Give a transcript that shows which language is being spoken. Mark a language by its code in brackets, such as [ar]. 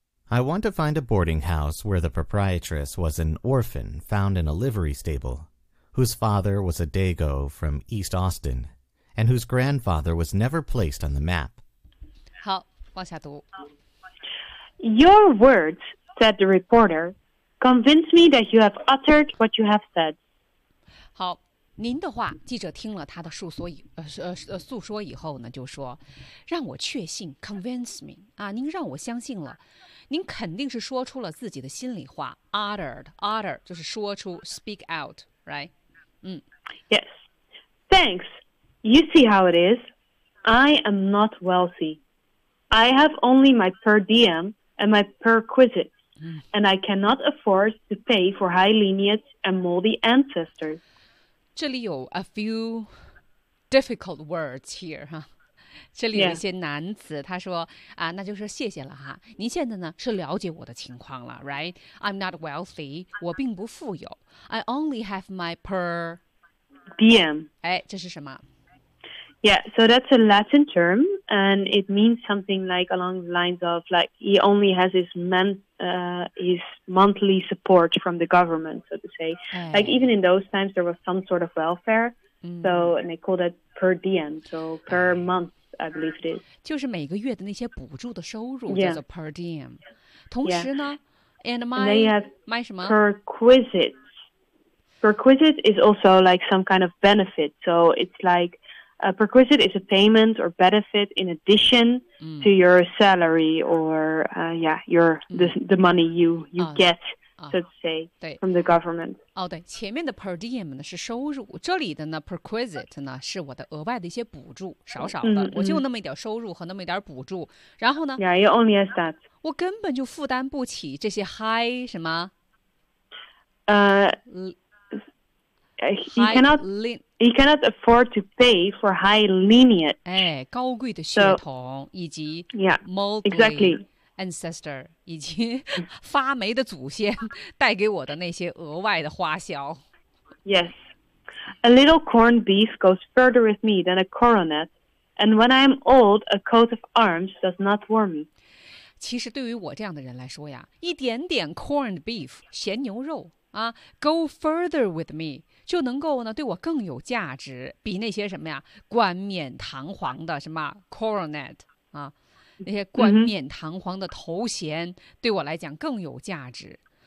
[en] I want to find a boarding house where the proprietress was an orphan found in a livery stable, whose father was a Dago from East Austin, and whose grandfather was never placed on the map. [zh] 好，往下读。 [en] Your words, said the reporter, convince me that you have uttered what you have said. [zh] 好，您的话，记者听了他的诉说以后呢，就说，让我确信 ， [en] convince me [zh] 啊，您让我相信了。您肯定是说出了自己的心里话 ，uttered 就是说出 ， [en] speak out， right？嗯，Yes， thanks。 You see how it is. I am not wealthy. I have only my per diem and my perquisites, and I cannot afford to pay for high lineage and moldy ancestors. [zh] 这里有 [en] a few difficult words here, 哈。 [zh] 这里有一些难词、 [en] yeah. [zh] 他说、啊、那就是谢谢了哈。您现在呢是了解我的情况了 [en] right? I'm not wealthy, [zh] 我并不富有。 [en] I only have my per diem. [zh] 哎，这是什么？ [en] Yeah, so that's a Latin term, and it means something like along the lines of like he only has his monthly support from the government, so to say. Hey. Like even in those times, there was some sort of welfare, so and they call that per diem, so per month, I believe it is. [zh] 就是每个月的那些补助的收入叫做 per diem. 同时呢 [en] and my [zh] 什么 [en] perquisites. Perquisite is also like some kind of benefit, so it's like. A perquisite is a payment or benefit in addition to your salary or the money you get, so to say, from the government. [zh] 哦，对，前面的 per diem 呢是收入，这里的呢 perquisite 呢是我的额外的一些补助，少少的，我就那么一点收入和那么一点补助。然后呢 [en] ？Yeah, you only have that. [zh] 我根本就负担不起这些 high 什么？ [en] He cannot afford to pay for high lineage. [zh] 哎，高贵的血统 [en] so, [zh] 以及 [en] yeah, moldy exactly. [zh] ancestor 以及发霉的祖先带给我的那些额外的花销。 [en] Yes, a little corned beef goes further with me than a coronet, and when I am old, a coat of arms does not warm me. [zh] 其实对于我这样的人来说呀，一点点 corned beef 咸牛肉啊 ， [en] go further with me。 [zh] 就能够呢对我更有价值，比那些什么呀冠冕堂皇的什么 coronet 啊，那些冠冕堂皇的头衔对我来讲更有价值。